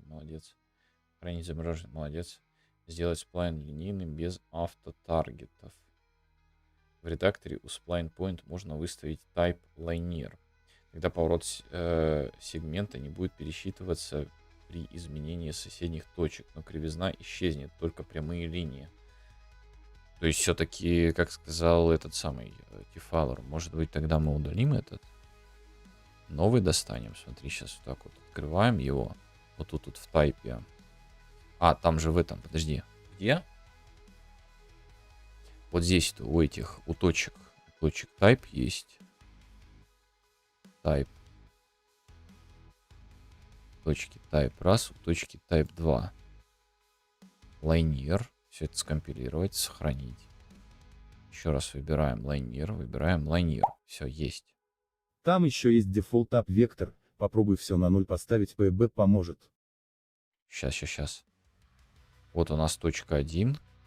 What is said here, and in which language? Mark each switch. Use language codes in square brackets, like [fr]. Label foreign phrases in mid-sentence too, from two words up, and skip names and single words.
[ru] Молодец. Хранить замороженный. Молодец. Сделать сплайн линейным без автотаргетов. В редакторе у [en] Spline Point [ru] можно выставить [en] type linear. [ru] Тогда поворот сегмента не будет пересчитываться при изменении соседних точек, но кривизна исчезнет, только прямые линии. То есть все-таки, как сказал этот самый Тифалор, может быть тогда мы удалим этот? Новый достанем. Смотри, сейчас вот так вот открываем его. Вот тут вот в тайпе. А, там же в этом, подожди. Где? Вот здесь у этих, у точек type есть. Type. Точки type 1, у точки type 2. Linear. Все это скомпилировать, сохранить. Еще раз выбираем linear. Все, есть. Там еще есть [en] Default Up Vector, [ru] попробуй все на 0 поставить, PB поможет. Сейчас. Вот у нас точка 1.